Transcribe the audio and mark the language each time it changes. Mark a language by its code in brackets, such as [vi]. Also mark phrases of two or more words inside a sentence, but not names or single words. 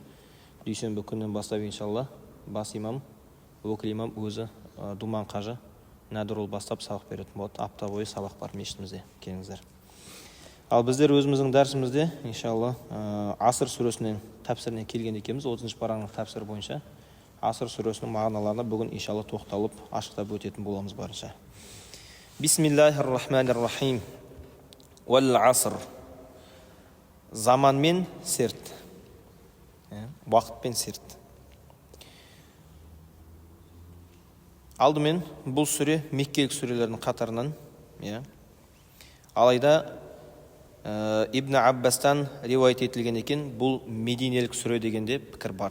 [kk] Дүйсенбі күннен бастап, иншалла, бас имам, өкіл имам өзі Думан қажы Нәдірұл бастап сабақ беретін болады. Апта бойы сабақ бар мешітімізде, келіңіздер. Ал біздер өзіміздің дәрісімізде, иншалла, Аср сүресінен тәпсіріне келген екенбіз. 30 параның тәпсірі бойынша Аср сүресінің мағыналарына бүгін иншалла тоқталып, ашықтап өтетін боламыз барынша. [ar] بسم الله الرحمن الرحيم. والعصر. [kk] Заман мен серт. Уақыт пен серт. Алдымен бұл сүре меккелік сүрелердің қатарынан. Алайда Ибн Аббастан риуаят етілген екен, бұл мединелік сүре дегенде пікір бар.